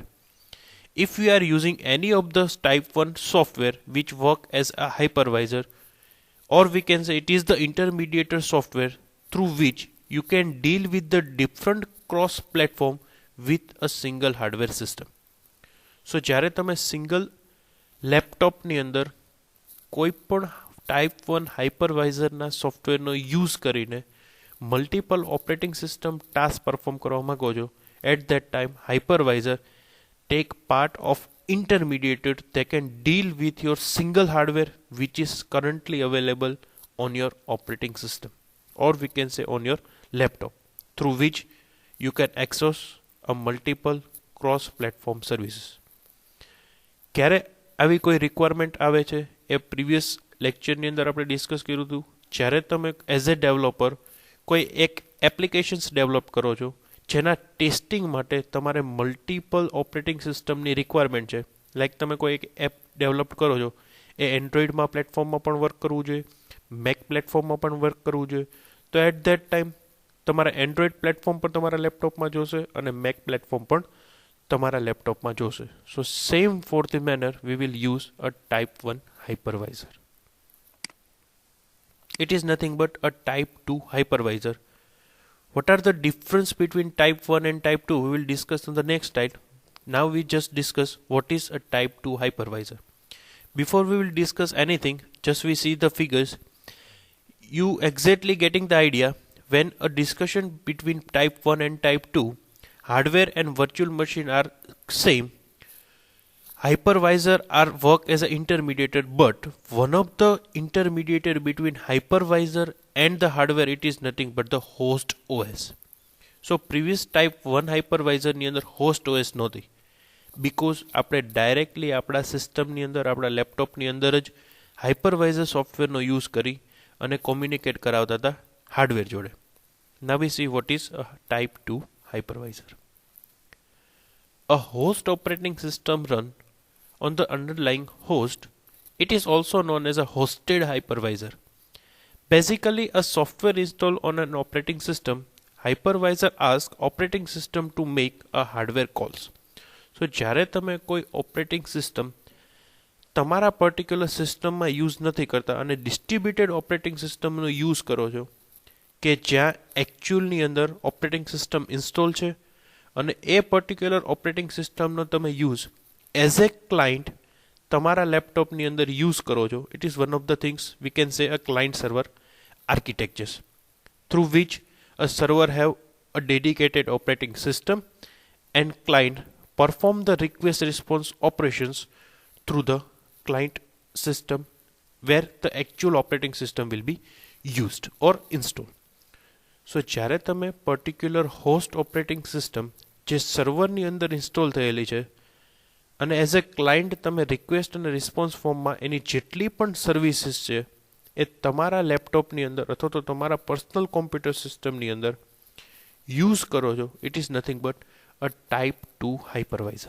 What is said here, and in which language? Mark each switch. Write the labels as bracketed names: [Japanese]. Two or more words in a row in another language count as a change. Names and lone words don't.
[English] If we are using any of the type 1 software which work as a hypervisor, or we can say it is the intermediate software through which you can deal with the different cross platform with a single hardware system. [Gujarati] So જ્યારે તમે [English] single laptop [Gujarati] ની અંદર કોઈ પણ [English] type 1 hypervisor [Gujarati] ના software નો use કરીને [English] multiple operating system task perform [Gujarati] કરવા માંગો છો, [English] at that time hypervisor take part of intermediate. They can deal with your single hardware which is currently available on your operating system, or we can say on your laptop, through which you can access a multiple cross platform services. [Gujarati] ક્યારે આવી કોઈ રિક્વાયરમેન્ટ આવે છે એ [English] previous lectureની [Gujarati] અંદર આપણે ડિસ્કસ કર્યું હતું. જ્યારે તમે [English] as a developer [Gujarati] કોઈ એક [English] applications develop [Gujarati] કરો છો જેના ટેસ્ટિંગ માટે તમારે [English] multiple operating systemની requirement [Gujarati] છે. લાઈક તમે કોઈ એક [English] app develop [Gujarati] કરો છો એ એન્ડ્રોઈડમાં પ્લેટફોર્મમાં પણ વર્ક કરવું જોઈએ, મેક પ્લેટફોર્મમાં પણ વર્ક કરવું જોઈએ. તો [English] at that time [Gujarati] તમારા એન્ડ્રોઈડ પ્લેટફોર્મ પર તમારા લેપટોપમાં જોશે અને મેક પ્લેટફોર્મ પણ તમારા લેપટોપમાં જોશે. [English] so same for the manner we will use a type 1 hypervisor. It is nothing but a type 2 hypervisor. What are the difference between type 1 and type 2? We will discuss on the next slide. Now we just discuss what is a type 2 hypervisor. Before we will discuss anything, just we see the figures. You exactly getting the idea. When a discussion between type 1 and type 2, hardware and virtual machine are same. Hypervisor are work as an intermediator, but one of the intermediator between hypervisor and the hardware, it is nothing but the host OS. So previous type 1 hypervisor [Gujarati] ની અંદર [English] host OS [Gujarati] નહોતી, because આપણે ડાયરેક્ટલી આપણા સિસ્ટમની અંદર આપણા લેપટોપની અંદર જ [English] hypervisor softwareનો use [Gujarati] કરી અને કોમ્યુનિકેટ કરાવતા હતા હાર્ડવેર જોડે. [English] Now we see what is a type 2 hypervisor. A host operating system run on the underlying host. It is also known as a hosted hypervisor. Basically, a software installed on an operating system, hypervisor asks operating system to make a hardware calls. [Gujarati] So જ્યારે તમે કોઈ [English] operating system [Gujarati] તમારા [English] particular systemમાં [Gujarati] યુઝ નથી કરતા અને [English] distributed operating systemનો use [Gujarati] કરો છો કે જ્યાં actualની અંદર [English] operating system install [Gujarati] છે અને એ [English] particular operating systemનો [Gujarati] તમે [English] use as a client [Gujarati] તમારા લેપટોપની અંદર યુઝ કરો છો. [English] It is one of the things we can say a client server architectures, through which a server have a dedicated operating system and client perform the request response operations through the client system where the actual operating system will be used or installed. [Gujarati] So જ્યારે તમે [English] particular host operating system [Gujarati] જે સર્વરની અંદર ઇન્સ્ટોલ થયેલી છે અને [English] as a client [Gujarati] તમે રિક્વેસ્ટ અને [English] response formમાં [Gujarati] એની જેટલી પણ સર્વિસીસ છે એ તમારા લેપટોપની અંદર અથવા તો તમારા [English] personal computer systemની [Gujarati] અંદર યુઝ કરો છો. [English] it is nothing but a type 2 hypervisor.